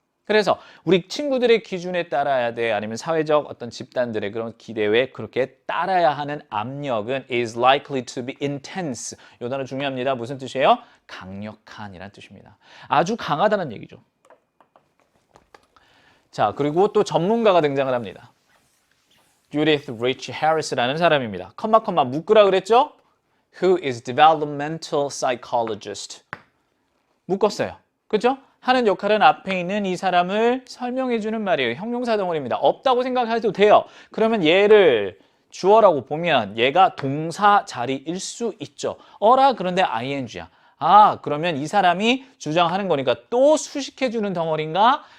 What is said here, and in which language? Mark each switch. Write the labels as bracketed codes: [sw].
[ko] 그래서 우리 친구들의 기준에 따라야 돼 아니면 사회적 어떤 집단들의 그런 기대에 그렇게 따라야 하는 압력은 [en] is likely to be intense. [ko] 요 단어 중요합니다. 무슨 뜻이에요? 강력한이란 뜻입니다. 아주 강하다는 얘기죠. 자, 그리고 또 전문가가 등장을 합니다. Judith Rich Harris라는 사람입니다. 컴마 묶으라 그랬죠? [en] Who is developmental psychologist. [ko] 묶었어요. 그렇죠? 하는 역할은 앞에 있는 이 사람을 설명해 주는 말이에요. 형용사 덩어리입니다. 없다고 생각해도 돼요. 그러면 얘를 주어라고 보면 얘가 동사 자리일 수 있죠. 어라 그런데 ing야. 아 그러면 이 사람이 주장하는 거니까 또 수식해 주는 덩어리인가?